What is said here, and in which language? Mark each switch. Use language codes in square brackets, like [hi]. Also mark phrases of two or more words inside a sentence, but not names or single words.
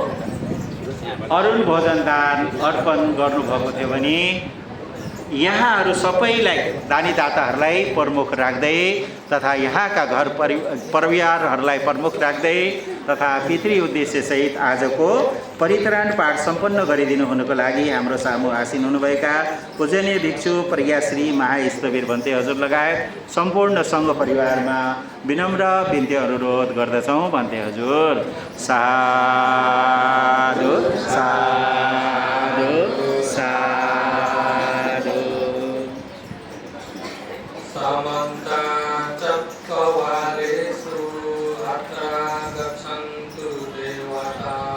[ne] अरुण भोजन दान अर्पण गर्नुभएको थियो भने यहाँहरू सबैलाई दानीदाताहरूलाई प्रमुख राख्दै तथा यहाँका घर परिवारहरूलाई प्रमुख राख्दै तथा पितृ उद्देश्य सहित आजको परित्राण पाठ सम्पन्न गरिदिनु हुनुको लागि हाम्रो सामु आसीन हुनुभएका पूजनीय भिक्षु प्रज्ञाश्री महास्थवीर भन्ते हजुर लगायत सम्पूर्ण सङ्घ परिवारमा विनम्र बिन्ती अनुरोध गर्दछौँ। भन्ते हजुर [pi] साधु साधु साधु। समन्ता चक्रवालेषु अत्र गच्छन्तु देवता